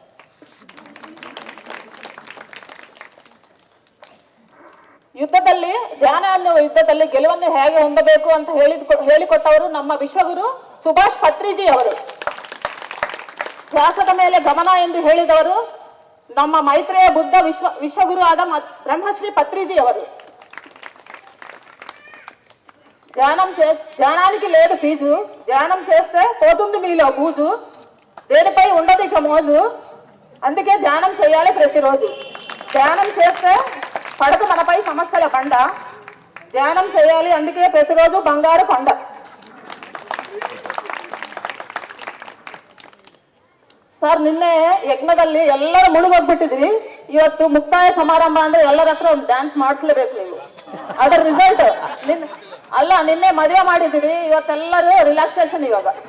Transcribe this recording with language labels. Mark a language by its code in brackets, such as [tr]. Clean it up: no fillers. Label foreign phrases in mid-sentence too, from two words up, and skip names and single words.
[kn] ಯುದ್ಧದಲ್ಲಿ, ಧ್ಯಾನ ಅನ್ನುವ ಯುದ್ಧದಲ್ಲಿ ಗೆಲುವನ್ನು ಹೇಗೆ ಹೊಂದಬೇಕು ಅಂತ ಹೇಳಿಕೊಟ್ಟವರು ನಮ್ಮ ವಿಶ್ವಗುರು ಸುಭಾಷ್ ಪತ್ರಿಜಿ ಅವರು. ಧ್ಯಾಸದ ಮೇಲೆ ಗಮನ ಎಂದು ಹೇಳಿದವರು ನಮ್ಮ ಮೈತ್ರೇಯ ಬುದ್ಧ ವಿಶ್ವಗುರು ಆದ ಬ್ರಹ್ಮಶ್ರೀ పత్రిజీ ಅವರು. [te] ధ్యానానికి లేదు ఫీజు, ధ్యానం చేస్తే పోతుంది మీలో బూజు, దేనిపై ఉండదు ఇక మోజు. అందుకే ధ్యానం చేయాలి ప్రతిరోజు. ధ్యానం చేస్తే పడదు మనపై సమస్యల బండ. ధ్యానం చేయాలి, అందుకే ప్రతిరోజు బంగారు కొండ. [kn] ಸರ್ ನಿನ್ನೆ ಯಜ್ಞದಲ್ಲಿ ಎಲ್ಲರೂ ಮುಳುಗೋಗ್ಬಿಟ್ಟಿದ್ರಿ. ಇವತ್ತು ಮುಕ್ತಾಯ ಸಮಾರಂಭ ಅಂದ್ರೆ ಎಲ್ಲರ ಹತ್ರ ಒಂದು ಡ್ಯಾನ್ಸ್ ಮಾಡಿಸ್ಲೇಬೇಕು ನೀವು. ಅದರ ರಿಸಲ್ಟ್ ನಿನ್ನೆ ಮದುವೆ ಮಾಡಿದಿರಿ, ಇವತ್ತೆಲ್ಲರೂ ರಿಲ್ಯಾಕ್ಸೇಷನ್ ಇವಾಗ.